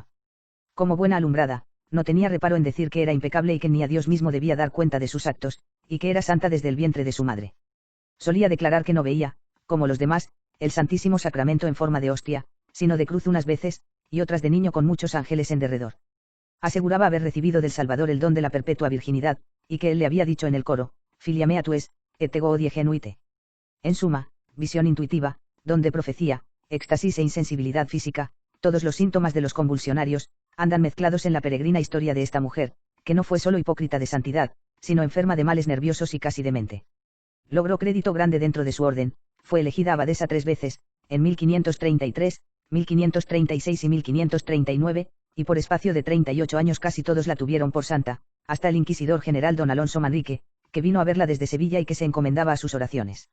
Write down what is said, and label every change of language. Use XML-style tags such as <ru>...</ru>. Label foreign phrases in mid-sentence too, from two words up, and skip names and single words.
<es>Como buena alumbrada, no tenía reparo en decir que era impecable y que ni a Dios mismo debía dar cuenta de sus actos, y que era santa desde el vientre de su madre. Solía declarar que no veía, como los demás, el Santísimo Sacramento en forma de hostia, sino de cruz unas veces, y otras de niño con muchos ángeles en derredor. Aseguraba haber recibido del Salvador el don de la perpetua virginidad, y que él le había dicho en el coro,</es> <la>Filia mea tues, et ego odie genuite.</la> <es>En suma, visión intuitiva, don de profecía, éxtasis e insensibilidad física, todos los síntomas de los convulsionarios, andan mezclados en la peregrina historia de esta mujer, que no fue solo hipócrita de santidad, sino enferma de males nerviosos y casi demente. Logró crédito grande dentro de su orden, fue elegida abadesa 3 veces, en 1533, 1536 y 1539, y por espacio de 38 años casi todos la tuvieron por santa, hasta el inquisidor general don Alonso Manrique, que vino a verla desde Sevilla y que se encomendaba a sus oraciones.</es>